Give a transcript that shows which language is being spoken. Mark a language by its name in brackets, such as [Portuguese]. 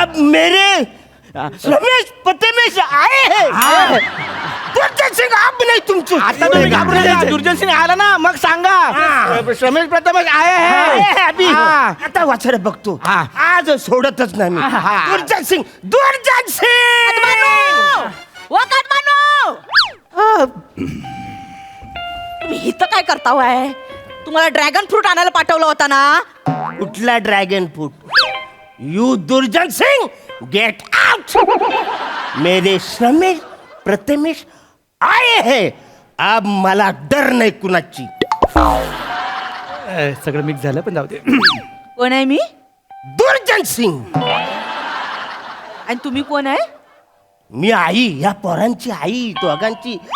[Hindi] मेरे रमेश प्रथमेश आए हैं. [Marathi] दुर्जन सिंग आप नाही तुमची. आता तुम्ही घाबरू नका. दुर्जन सिंग आला ना मग सांगा. [Hindi] रमेश प्रथमेश आए हैं. [Marathi] आता वाचायला बघतो. आज सोडतच नाही मी. दुर्जन सिंग. तुम्ही इथं काय करता होय? तुम्हाला ड्रॅगन फ्रूट आणायला पाठवलं होता ना? कुठला ड्रॅगन फ्रूट? [English] You Durjan Singh get out. [Hindi] मेरे श्रमेश प्रथमेश आए हैं [Marathi] अब मला डर नाही कुणाची. सगळं मिक्स झालं पण जाऊ दे. कोण आहे मी? दुर्जन सिंग. आणि तुम्ही कोण आहे? मी आई, या पोरांची आई, दोघांची.